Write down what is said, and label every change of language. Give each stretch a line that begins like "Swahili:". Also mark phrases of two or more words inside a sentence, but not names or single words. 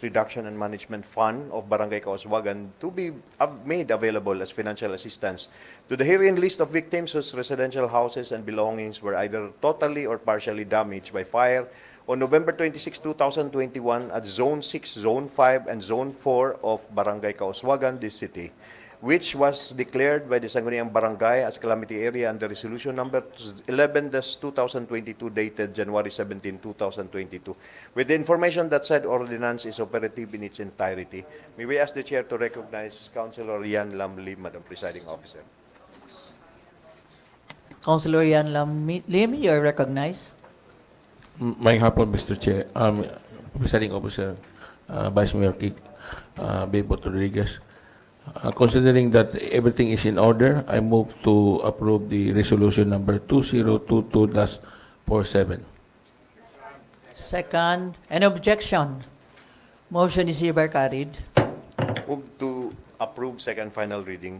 English: reduction and management fund of Barangay Kauswagan to be made available as financial assistance to the herein list of victims whose residential houses and belongings were either totally or partially damaged by fire on November 26, 2021 at Zone 6, Zone 5, and Zone 4 of Barangay Kauswagan, this city, which was declared by the Sangguniang Barangay as calamity area under resolution number 11-2022 dated January 17, 2022. With the information that said ordinance is operative in its entirety, may we ask the Chair to recognize Councilor Yan Lam Lim, Madam Presiding Officer. Councilor Yan Lim, you are recognized.
Hiligaynon: May hapon, Mr. Chair.
English: Presiding Officer, Vice Mayor Kik, Bebo Rodriguez. Considering that everything is in order, I move to approve the resolution number 2022-47. Second, any objection? Motion is hereby carried. Move to approve second final reading.